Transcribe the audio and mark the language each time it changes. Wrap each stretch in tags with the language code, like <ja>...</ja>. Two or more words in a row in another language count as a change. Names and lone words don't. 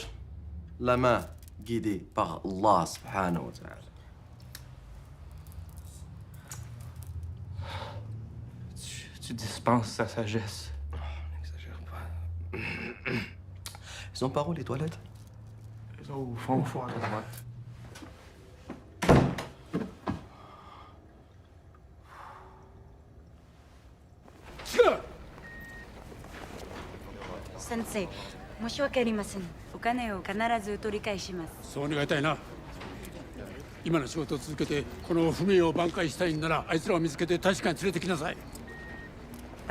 <fr>La main guidée par</fr> <ar>الله سبحانه وتعالى.</ar> <fr>Tu dispenses sa sagesse. N'exagère pas. Ils sont par où, les toilettes? Ils sont au fond, à droite.</fr> <ja>Sensei, 申し訳ありません。お金を必ず取り返します。そう願いたいな。今の仕事を続けてこの不明を挽回したいんならあいつらを見つけて確かに連れてきなさい。</ja>